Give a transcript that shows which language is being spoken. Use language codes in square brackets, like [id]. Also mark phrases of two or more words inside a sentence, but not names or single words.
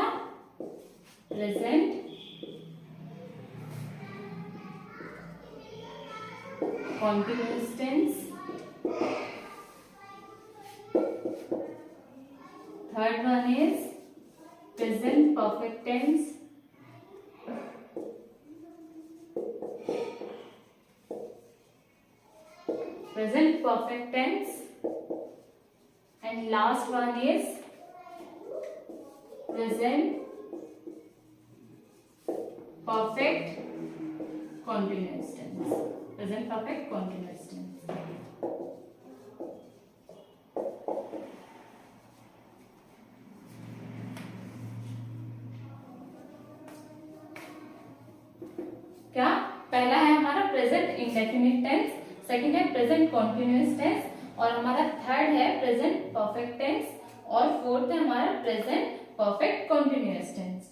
[en] present continuous tense. third one is present perfect tense. Present perfect tense, and last one is present perfect continuous tense. Present perfect continuous tense. [hi] क्या? पहला है हमारा [en] present indefinite tense, [hi] सेकंड है [en] present continuous tense, [hi] और हमारा थर्ड है [en] present perfect tense, [hi] और फोर्थ है हमारा [en] present perfect continuous tense.